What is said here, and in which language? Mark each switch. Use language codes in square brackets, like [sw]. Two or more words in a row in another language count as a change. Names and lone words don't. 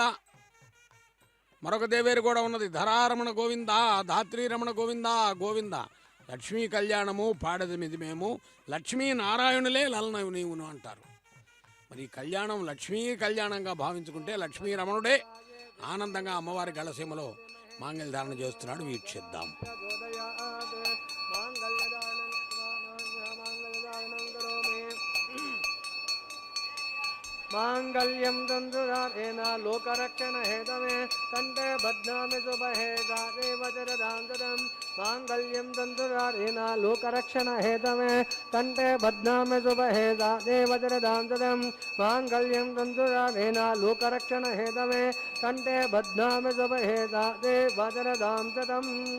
[te] మరొక దేవేరు కూడా ఉన్నది, [sa] ధరారమణ గోవింద, ధాత్రీరమణ గోవింద గోవింద. [te] లక్ష్మీ కళ్యాణము పాడెదమిది మేము, లక్ష్మీనారాయణులే లలనవు నీవును అంటారు. మరి ఈ కళ్యాణం లక్ష్మీ కళ్యాణంగా భావించుకుంటే లక్ష్మీరమణుడే ఆనందంగా అమ్మవారి గళసీమలో మాంగళ్య ధారణ చేస్తున్నాడు, వీక్షిద్దాం. [sa] मांगल्यम तंतुधारेण लोकरक्षण हेतवे कंठे बध्नामि शुभहे जाते वज्रदान्तरम् मांगल्यम तंतुधारेण लोकरक्षण हेतवे कंठे बध्नामि शुभहे जाते वज्रदान्तरम् मांगल्यम तंतुधारेण लोकरक्षण हेतवे कंठे बध्नामि शुभहे जाते वज्रदान्तरम्